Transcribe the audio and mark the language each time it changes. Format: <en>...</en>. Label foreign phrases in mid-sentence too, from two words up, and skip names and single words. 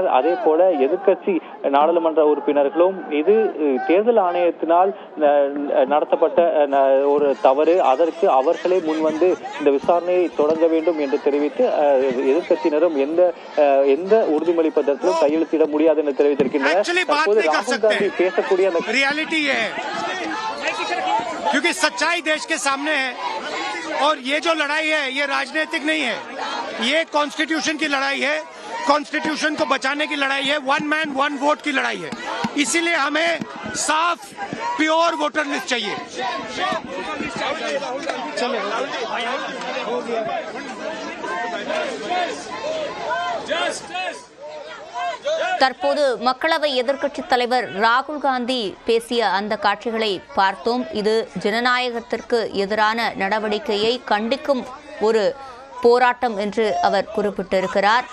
<ta>அதே போல எதிர்க்கட்சி நாடாளுமன்ற உறுப்பினர்களும் இது தேர்தல் ஆணையத்தினால் நடத்தப்பட்ட ஒரு தவறு, அதற்கு அவர்களே முன்வந்து இந்த விசாரணையை தொடங்க வேண்டும் என்று தெரிவித்து எதிர்க்கட்சியினரும் எந்த உறுதிமொழி பத்திரத்திலும் கையெழுத்திட முடியாது என்று தெரிவித்திருக்கின்றனர். தற்போது ராகுல் காந்தி பேசக்கூடிய அந்த</ta> <hi>रियलिटी है क्योंकि सच्चाई देश के सामने है और ये जो लड़ाई है ये राजनीतिक नहीं है, ये कॉन्स्टिट्यूशन की लड़ाई है, कॉन्स्टिट्यूशन को बचाने की लड़ाई है,</hi> <en>one man one vote</en> <hi>की लड़ाई है। इसीलिए हमें साफ</hi> <en>pure voter list</en> <hi>चाहिए।</hi> <ta>தற்போது மக்களவை எதிர்க்கட்சித் தலைவர் ராகுல் காந்தி பேசிய அந்த காட்சிகளை பார்த்தோம். இது ஜனநாயகத்திற்கு எதிரான நடவடிக்கையை கண்டிக்கும் ஒரு போராட்டம் என்று அவர் குறிப்பிட்டிருக்கிறார்.</ta>